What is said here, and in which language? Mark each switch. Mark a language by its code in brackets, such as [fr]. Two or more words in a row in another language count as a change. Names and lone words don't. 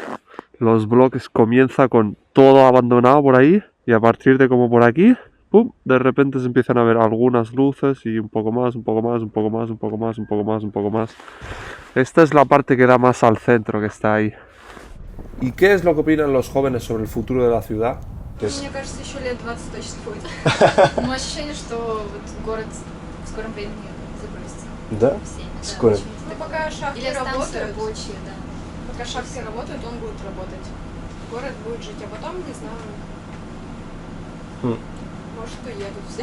[es] Los bloques comienzan con todo abandonado por ahí, y a partir de como por aquí, ¡pum!, de repente se empiezan a ver algunas luces y un poco más, un poco más, un poco más, un poco más, un poco más, un poco más. Esta es la parte que da más al centro, que está ahí. ¿Y qué es lo que opinan los jóvenes sobre el futuro de la ciudad? [ru] Мне кажется, еще лет 20 точно будет. Но ощущение, что вот город в скором времени забросится. Да? Скоро. Ну, пока шахты работают, рабочие, да. Пока шахты работают, он будет работать. Город будет жить, а потом, не знаю, может, уедут все.